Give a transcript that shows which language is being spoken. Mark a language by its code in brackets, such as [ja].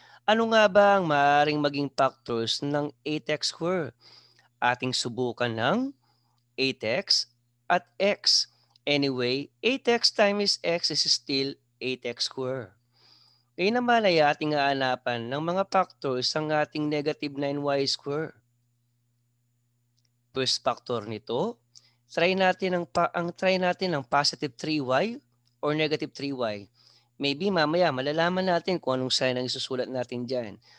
[tl] Ano nga ba ang maaaring maging factors ng 8x squared? Ating subukan ng 8x at x. [en] Anyway, 8x times x is still 8x squared. [tl] Ngayon naman ay ating haanapan ng mga factors ang ating negative 9y squared. First factor nito, try natin ang positive 3y or negative 3y. Maybe mamaya malalaman natin kung anong sign ang isusulat natin dyan.